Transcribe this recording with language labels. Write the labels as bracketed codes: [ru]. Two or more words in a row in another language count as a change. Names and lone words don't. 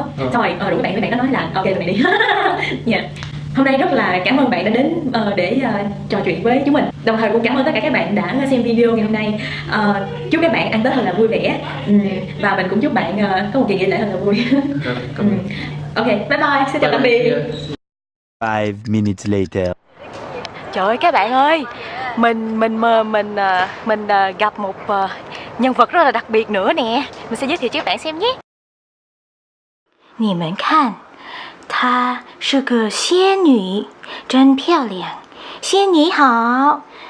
[vi] Xong rồi rủ mấy bạn đó nói là ok tụi mày đi. Hôm nay rất là cảm ơn bạn đã đến để trò chuyện với chúng mình. Đồng thời cũng cảm ơn tất cả các bạn đã xem video ngày hôm nay. Chúc các bạn ăn Tết thật là vui vẻ, và mình cũng chúc bạn có một kỳ nghỉ lễ thật là vui. [en] Ok, bye bye, [vi] xin chào tạm biệt. [en] 5 minutes later. [vi] Trời ơi các bạn ơi, mình gặp một nhân vật rất là đặc biệt nữa nè. Mình sẽ giới thiệu cho các bạn xem nhé. [zh] 你们看，她是个仙女，真漂亮。仙女好。